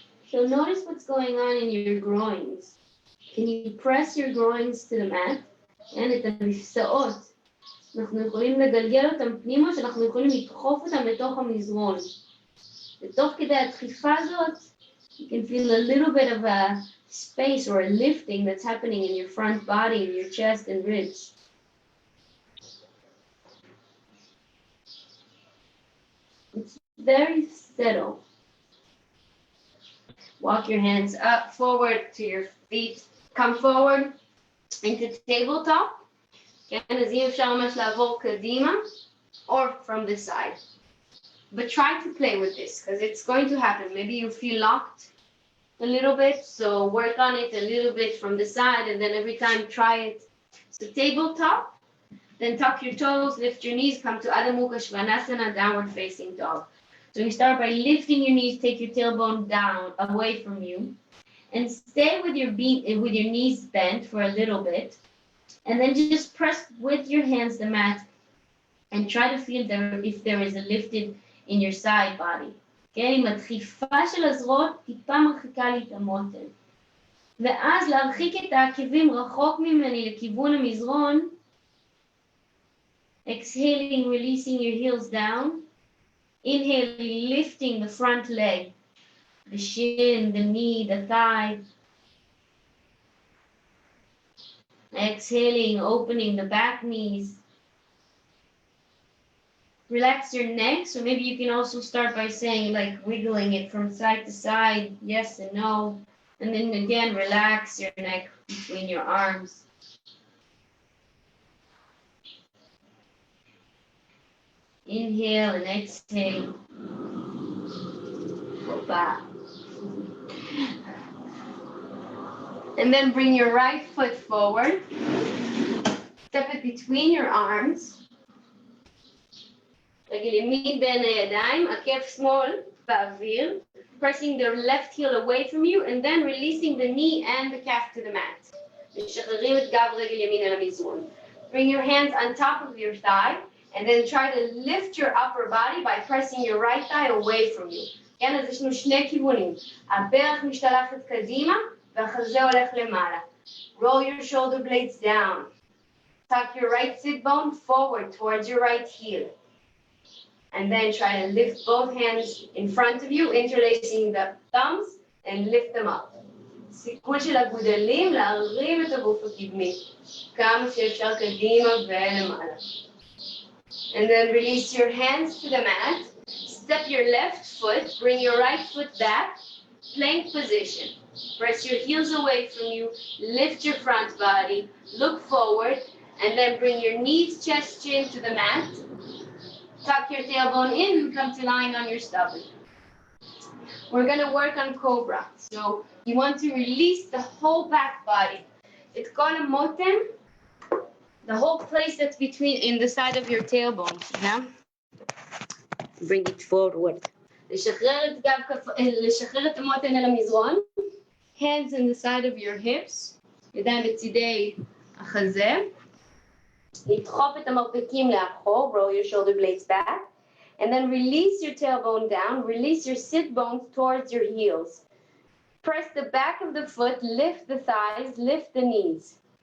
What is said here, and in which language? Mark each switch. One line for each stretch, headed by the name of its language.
English: So notice what's going on in your groins. Can you press your groins to the mat?
Hebrew: And את המפסעות. אנחנו יכולים לגלגל אותם פנימה, שאנחנו יכולים לדחוף אותם לתוך המזרון. ותוך כדי הדחיפה הזאת,
English: you can feel a little bit of a space or a lifting that's happening in your front body, in your chest and ribs. It's very subtle. Walk your hands up, forward to your feet. Come forward into tabletop.
Hebrew: כן, אז אם אפשר ממש לעבור קדימה,
English: or from the side. But try to play with this, because it's going to happen. Maybe you feel locked a little bit, so work on it a little bit from the side, and then every time try it. So tabletop, then tuck your toes, lift your knees, come to Adho Mukha Svanasana, downward facing dog. So we start by lifting your knees, take your tailbone down, away from you, and stay with your knees bent for a little bit, and then just press with your hands the mat, and try to feel if there is a lifted in your side body.
Hebrew: כן, עם הדחיפה של הזרועות, טיפה מרחיקה לי את המותן. ואז להרחיק את העקבים רחוק ממני לכיוון המזרון,
English: exhaling, releasing your heels down. Inhaling, lifting the front leg, the shin, the knee, the thigh. Exhaling, opening the back knees. Relax your neck, so maybe you can also start by saying, like, wiggling it from side to side, yes and no. And then again, relax your neck between your arms. Inhale and exhale. Go back. And then bring your right foot forward. Step it between your arms.
Hebrew: רגל ימין בין הידיים, עקב שמאל באוויר.
English: Pressing the left heel away from you, and then releasing the knee and the calf to the mat.
Hebrew: משחררים את גב רגל ימין אל המזרון.
English: Bring your hands on top of your thigh. And then try to lift your upper body by pressing your right thigh away from you.
Hebrew: כן, אז יש לנו שני כיוונים. הברך משתלחת קדימה, והחזה הולך למעלה.
English: Roll your shoulder blades down. Tuck your right sit bone forward towards your right heel. And then try to lift both hands in front of you, interlacing the thumbs, and lift them up.
Hebrew: סיכול של הגודלים, להרים את הגוף הקדמי. כמה שאפשר קדימה ולמעלה.
English: And then release your hands to the mat. Step your left foot, bring your right foot back, plank position. Press your heels away from you, lift your front body, look forward, and then bring your knees, chest, chin to the mat. Tuck your tailbone in and come to lying on your stomach. We're going to work on cobra. So you want to release the whole back body. It's called a motem. The whole place that's in the side of your tailbone, yeah? Bring it forward.
Hebrew: לשחרר את המותן אל המזרון.
English: Hands in the side of your hips.
Hebrew: ידיים בצידי החזה. לדחוף את המרפקים לאחור.
English: Roll your shoulder blades back. And then release your tailbone down. Release your sit bones towards your heels. Press the back of the foot. Lift the thighs. Lift the knees.